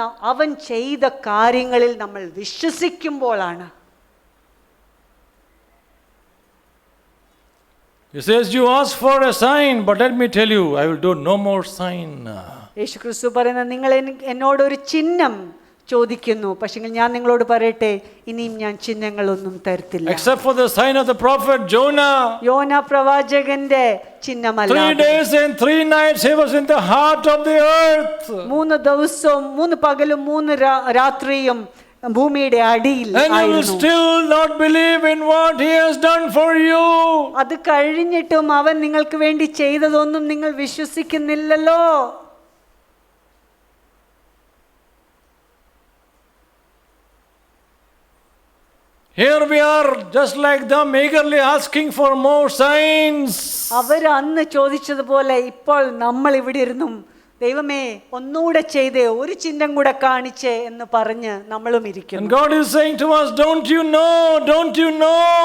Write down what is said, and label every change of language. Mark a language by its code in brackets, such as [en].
[ml] അവൻ ചെയ്ത കാര്യങ്ങളിൽ നമ്മൾ വിശ്വസിക്കുമ്പോഴാണ്. [en] He says, you ask for a sign, but let me tell you, I will do no more sign. [ml] യേശുക്രിസ്തു പറയുന്നത്, നിങ്ങൾ എന്നോടൊരു ചിഹ്നം ചോദിക്കുന്നു, പക്ഷേ ഞാൻ നിങ്ങളോട് പറയട്ടെ, ഇനിയും ഞാൻ ചിഹ്നങ്ങളൊന്നും തരത്തില്ല. [en] Except for the sign of the prophet Jonah. [ml] യോന പ്രവാചകന്റെ ചിഹ്നമല്ല. [en] 3 days and 3 nights he was in the heart of the earth. [ml] 3 ദിവസവും 3 പകലും 3 രാത്രിയും ഭൂമിയുടെ അടിയിൽ [en] And you will still not believe in what he has done for you. [ml] അത് കഴിഞ്ഞിട്ടും അവൻ നിങ്ങൾക്ക് വേണ്ടി ചെയ്തതൊന്നും നിങ്ങൾ വിശ്വസിക്കുന്നില്ലല്ലോ. [en] Here we are, just like them, eagerly asking for more signs. [ml] അവർ അന്ന് ചോദിച്ചതുപോലെ ഇപ്പോൾ നമ്മൾ ഇവിടെ ഇരുന്നും, ദൈവമേ ഒന്നുകൂടെ ചെയ്തേ, ഒരു ചിഹ്നം കൂടെ കാണിച്ചേ എന്ന് പറഞ്ഞ് നമ്മളും ഇരിക്കുന്നു. [en] And God is saying to us, don't you know, don't you know?